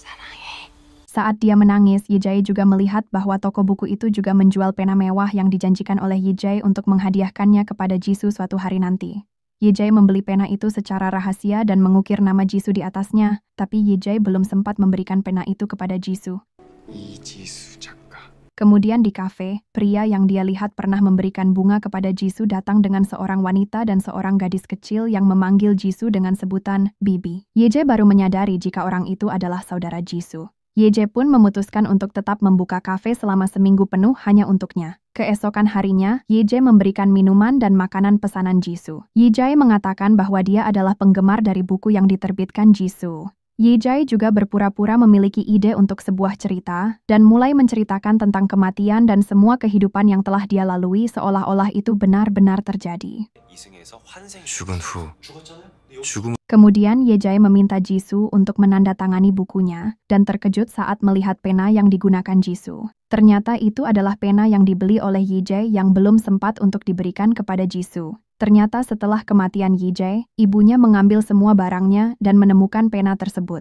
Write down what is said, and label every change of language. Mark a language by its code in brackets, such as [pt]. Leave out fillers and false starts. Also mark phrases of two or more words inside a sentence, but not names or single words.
[id] Saat dia menangis, Yi-jae juga melihat bahwa toko buku itu juga menjual pena mewah yang dijanjikan oleh Yi-jae untuk menghadiahkannya kepada Jisoo suatu hari nanti. Yi-jae membeli pena itu secara rahasia dan mengukir nama Jisoo di atasnya, tapi Yi-jae belum sempat memberikan pena itu kepada Jisoo. [ko] 이지수 작가. [id] Kemudian di kafe, pria yang dia lihat pernah memberikan bunga kepada Jisoo datang dengan seorang wanita dan seorang gadis kecil yang memanggil Jisoo dengan sebutan Bibi. Yi-jae baru menyadari jika orang itu adalah saudara Jisoo. Yi-jae pun memutuskan untuk tetap membuka kafe selama seminggu penuh hanya untuknya. Keesokan harinya, Yi-jae memberikan minuman dan makanan pesanan Jisoo. Yi-jae mengatakan bahwa dia adalah penggemar dari buku yang diterbitkan Jisoo. Yi-jae juga berpura-pura memiliki ide untuk sebuah cerita dan mulai menceritakan tentang kematian dan semua kehidupan yang telah dia lalui seolah-olah itu benar-benar terjadi. [ko] 죽은 후 죽음. [id] Kemudian Yi-jae meminta Jisoo untuk menandatangani bukunya dan terkejut saat melihat pena yang digunakan Jisoo. Ternyata itu adalah pena yang dibeli oleh Yi-jae yang belum sempat untuk diberikan kepada Jisoo. Ternyata setelah kematian Yi-jae, ibunya mengambil semua barangnya dan menemukan pena tersebut.